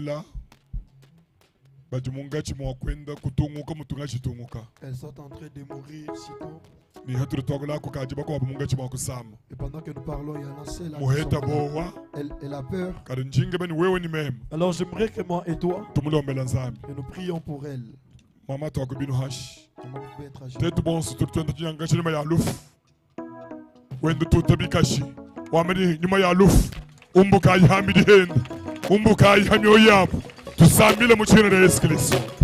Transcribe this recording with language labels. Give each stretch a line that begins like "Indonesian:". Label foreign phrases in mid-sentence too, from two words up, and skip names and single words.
French: Elles sont en train de mourir sitôt. Et pendant que nous parlons, il y en a celle elle a peur. Alors j'aimerais que moi et toi, que nous prions pour elle.
Luba-Lulua: Maman toka binu hash. Tetu bonsu tutenda nyanga nyuma ya lufu. Wendo tutabikashi. Wameni nyuma ya lufu. Umbuka yihamidi henda. Umbuka yihamyo yapo. Tusambile mu cyera Yesu Kristo.